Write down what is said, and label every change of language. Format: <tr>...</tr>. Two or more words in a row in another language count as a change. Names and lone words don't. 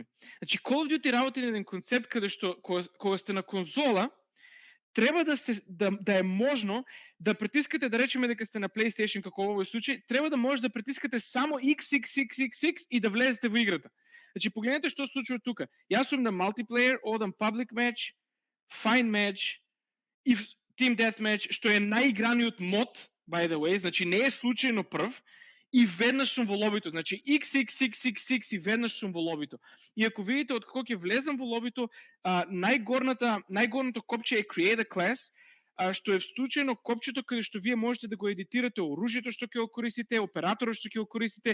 <mk>Значи Call of Duty работи на еден концепт каде што кога сте на конзола, треба да е можно да притискате, да речеме дека сте на PlayStation како во овој случај, треба да може да притискате само XXXXX и да влезете во играта. Значи погледнете што се случува тука. Јас сум на multiplayer, одам</mk> <en>public match, fine match</en> <mk>и</mk> <en>team deathmatch,</en> <mk>што е најиграниот мод,</mk> <en>by the way,</en> <mk>значи не е случајно прв. и веднаш сум во лобито. Значи XXXXX и веднаш сум во лобито. И ако видите од како ќе влезам во лобито, најгорното копче е Create a Class, што е вклучено копчето каде што вие можете да го едитирате оружјето што ќе го користите, операторот што ќе го користите.</mk>